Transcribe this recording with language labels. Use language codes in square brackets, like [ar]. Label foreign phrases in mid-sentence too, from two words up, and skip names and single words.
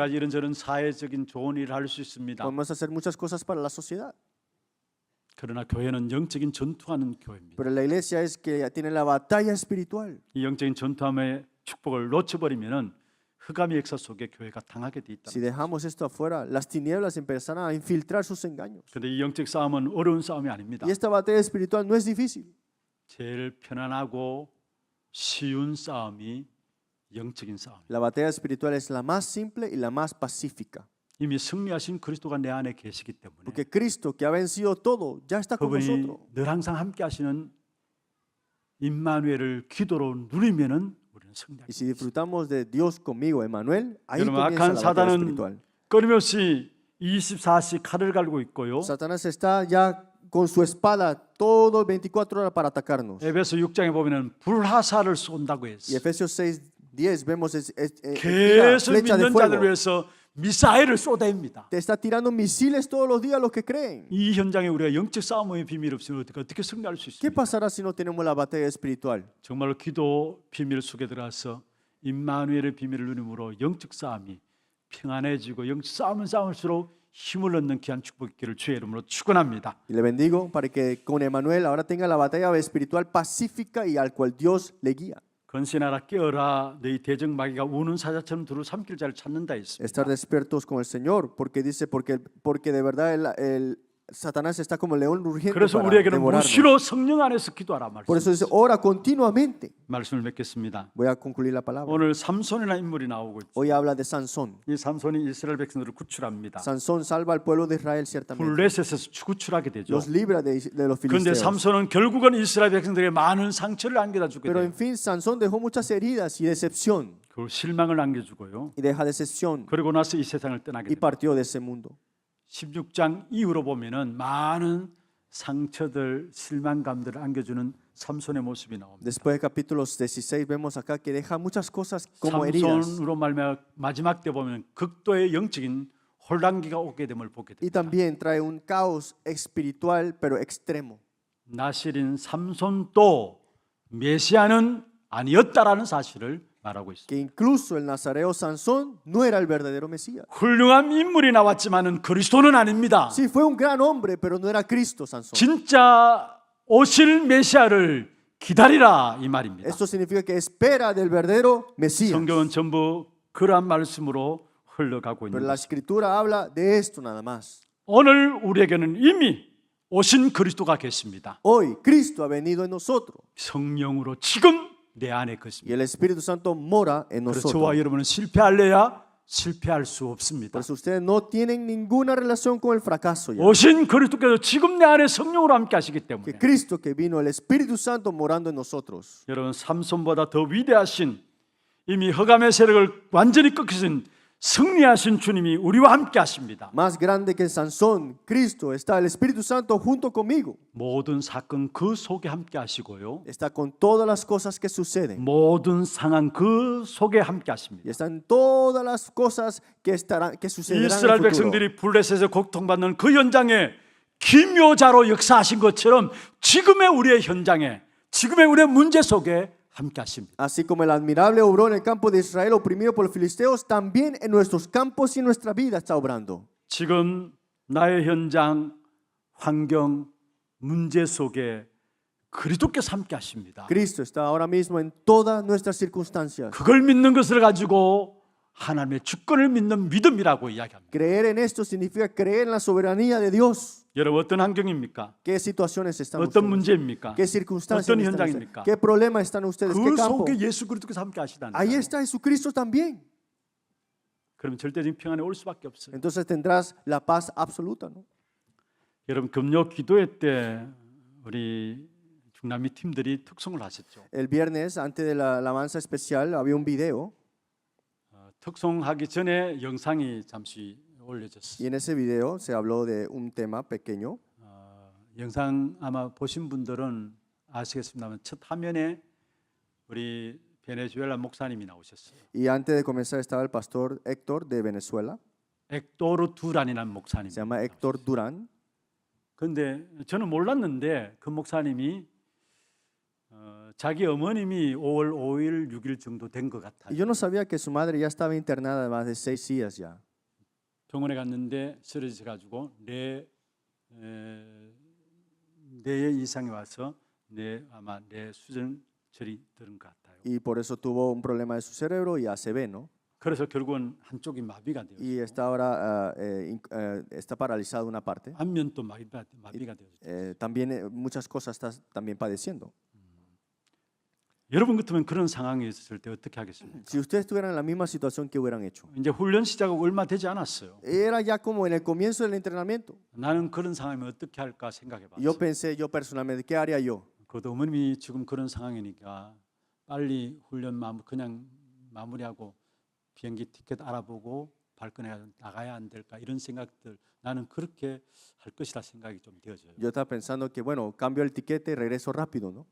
[ko] 여러 가지 이런저런 사회적인 좋은 일을 할 수 있습니다. [es] podemos hacer muchas cosas para la sociedad. [ko] 그러나 교회는 영적인 전투하는 교회입니다. [es] Pero la iglesia es que tiene la batalla espiritual. [ko] 이 영적인 전투함의 축복을 놓쳐버리면은 흑암의 역사 속에 교회가 당하게 돼 있다. [es] Si dejamos esto afuera, las tinieblas empezarán a infiltrar sus engaños. [ko] 그런데 이 영적 싸움은 어려운 싸움이 아닙니다. [es] Y esta batalla espiritual no es difícil. [ko] 제일 편안하고 쉬운 싸움이 영적인 싸움. [es] La batalla espiritual es la más simple y la más pacífica. [ko] 이미 승리하신 그리스도가 내 안에 계시기 때문에 [es] Porque Cristo, que ha vencido todo, ya está con [ko] 그분이 [es] nosotros. [ko] 늘 항상 함께 하시는 임마누엘을 기도로 누리면은 우리는 승리합니다. [es] Y si disfrutamos de Dios conmigo, Emmanuel, ahí [ko] 여러분, [es] comienza [ko] 악한 [es] la batalla [ko] 사단은 [es] espiritual. [ko] 끊임없이 24시 칼을 갈고 있고요. [es] Satanás está ya con su espada todo 24 horas para atacarnos. [ko] 에베소 6장에 보면은 불화살을 쏜다고 [es] Y [ko] 했어요. [es] Efesios 6:10 vemos tira [ko] 계속 [es] flecha de [ko] 믿는 [es] fuego. [ko] 자들을 위해서 미사일을 쏟아냅니다. [es] Te está tirando misiles todos los días a los que creen. [ko] 이 현장에 우리가 영적 싸움의 비밀 없으면 어떻게 승리할 수 [es] ¿Qué [ko] 있습니까? [es] pasará si no tenemos la batalla espiritual? [ko] 정말로 기도 비밀 속에 들어가서 임마누엘의 비밀을 누림으로 영적 싸움이 평안해지고 영적 싸움은 싸울수록 힘을 얻는 귀한 축복 있기를 주의 이름으로 축원합니다. [es] Y le bendigo para que con Emmanuel ahora tenga la batalla espiritual pacífica y al cual Dios le guía. [ko] 건신하라 깨어라 너희 대적 마귀가 우는 사자처럼 두루 삼킬 자를 찾는다 [es] Estar [ko] 했습니다. [es] despiertos con el Señor, porque dice, porque de verdad el Satanás está como león rugiente [ko] 그래서 [es] para [ko] 우리에게는 [es] devorarnos. [ko] 무시로 성령 안에서 기도하라 [es] Por eso [ko] 말씀. [es] dice, ora continuamente. [ko] 말씀을 맺겠습니다. [es] Voy a concluir la palabra. [ko] 오늘 삼손이라는 인물이 나오고 있죠. [es] Hoy habla de Sansón. [ko] 이 삼손이 이스라엘 백성들을 구출합니다. [es] Sansón salva al pueblo de Israel ciertamente. [ko] 블레셋에서 구출하게 되죠. [es] Los libra de los [ko] 그런데 [es] filisteos. [ko] 삼손은 결국은 이스라엘 백성들에게 많은 상처를 안겨다 주게 [es] Pero [ko] 돼요. [es] en fin, Sansón dejó muchas heridas y decepción. [ko] 그 실망을 안겨주고요. [es] Y deja decepción [ko] 그리고 나서 이 세상을 떠나게 [es] y [ko] 됩니다. [es] partió de ese mundo. [ko] 16장 이후로 보면은 많은 상처들, 실망감들을 안겨주는 삼손의 모습이 나옵니다. [es] Después de capítulos 16 vemos acá que deja muchas cosas como heridas. [ko] 삼손으로 말미암아 마지막 때 보면 극도의 영적인 혼란기가 오게 됨을 보게 [es] Y [ko] 됩니다. [es] también trae un caos espiritual pero extremo. [ko] 나실인 삼손도 메시아는 아니었다라는 사실을 말하고 있습니다. [es] Que incluso el nazareo Sansón no era el verdadero Mesías. [ko] 훌륭한 인물이 나왔지만은 그리스도는 아닙니다. [es] Sí, fue un gran hombre, pero no era Cristo Sansón. [ko] 진짜 오실 메시아를 기다리라 이 말입니다. [es] Esto significa que espera del verdadero Mesías. [ko] 성경은 전부 그러한 말씀으로 흘러가고 [es] Pero [ko] 있는 [es] la [ko] 것입니다. [es] escritura habla de esto nada más. [ko] 오늘 우리에게는 이미 오신 그리스도가 계십니다. [es] Hoy Cristo ha venido en nosotros [ko] 성령으로 지금 내 안에 [es] y [ko] 계십니다. [es] el Espíritu Santo mora en [ko] 그래서 [es] nosotros. [ko] 저와 여러분은 실패할래야 실패할 수 없습니다. [es] Por eso ustedes no tienen ninguna relación con el fracaso ya. [ko] 오신 그리스도께서 지금 내 안에 성령으로 함께 하시기 [es] Que [ko] 때문에 [es] Cristo que vino, el Espíritu Santo morando en nosotros. [ko] 여러분 삼손보다 더 위대하신 이미 흑암의 세력을 완전히 꺾으신 승리하신 주님이 우리와 함께 하십니다. [es] Más grande que Sansón, Cristo, está el Espíritu Santo junto conmigo. [ko] 모든 사건 그 속에 함께 하시고요. [es] Está con todas las cosas que suceden. [ko] 모든 상황 그 속에 함께 [es] Y [ko] 하십니다. [es] están todas las cosas que sucederán en [ko] 이스라엘 [es] el futuro. [ko] 백성들이 블레셋에서 고통받는 그 현장에 기묘자로 역사하신 것처럼 지금의 우리의 현장에 지금의 우리의 문제 속에 함께 하십니다. [es] Así como el admirable obró en el campo de Israel oprimido por los filisteos, también en nuestros campos y en nuestra vida está obrando. [ko] 지금 나의 현장, 환경, 문제 속에 그리스도께서 함께 하십니다. [es] Cristo está ahora mismo en todas nuestras circunstancias. [ko] 그걸 믿는 것을 가지고 하나님의 주권을 믿는 믿음이라고 이야기합니다. [es] Creer en esto significa creer en la soberanía de Dios. [ko] 여러분 어떤 환경입니까? [es] ¿Qué situaciones están [ko] 어떤 [es] ustedes? [ko] 문제입니까? [es] ¿Qué circunstancias [ko] 어떤 [es] están ustedes? [ko] 현장입니까? [es] ¿Qué problemas están ustedes? ¿Qué [ko] 그 [es] campo? [ko] 속에 예수 그리스도께서 함께 하시다는 [es] Ahí [ko] 거예요. [es] está Jesucristo también. [ko] 그러면 절대적인 평안이 올 수밖에 없어요. [es] Entonces tendrás la paz absoluta, ¿no? [ko] 여러분 금요 기도회 때 우리 중남미 팀들이 특송을 하셨죠. [es] El viernes, antes de la alabanza especial, había un video [ko] 특송하기 전에 영상이 잠시 올려졌어요. [es] y en ese video se habló de un tema pequeño. [ko] 영상 아마 보신 분들은 아시겠습니다만 첫 화면에 우리 베네수엘라 목사님이 나오셨어요. [es] Y antes de comenzar estaba el pastor Héctor de Venezuela. [ko] 엑도르 두란이라는 목사님. [es] Se llama Héctor Durán. [ko] 그런데 저는 몰랐는데 그 목사님이 자기 어머님이 5월 5일, 6일 정도 된 것 [es] Y [ko] 같아요. [es] yo no sabía que su madre ya estaba internada más de 6 días ya. [ko] 병원에 갔는데 쓰러져 가지고 뇌에 이상이 와서 아마 뇌 수전절이 들은 것 같아요. [es] Y por eso tuvo un problema de su cerebro y ACV, ¿no? [ko] 그래서 결국은 한쪽이 마비가 돼요. [es] Y está ahora está paralizada una parte. [ko] 안면도 마비가 되어졌죠. [es] También muchas cosas está también padeciendo. [ko] 여러분 같으면 그런 상황에 있었을 때 어떻게 하겠습니까? [es] Si ustedes estuvieran en la misma situación, ¿qué hubieran hecho? [ko] 이제 훈련 시작하고 얼마 되지 않았어요. [es] Era ya como en el comienzo del entrenamiento. [ko] 나는 그런 상황이면 어떻게 할까 생각해 [es] Yo [ko] 봤어요. [es] pensé, yo personalmente, ¿qué haría yo? [ko] 그것도 어머님이 지금 그런 상황이니까 빨리 훈련 그냥 마무리하고 비행기 티켓 알아보고 발권해 나가야 안 될까 이런 생각들 나는 그렇게 할 것이라 생각이 좀 되어져요. [es] Yo estaba pensando que, bueno, cambio el tiquete y regreso rápido, ¿no?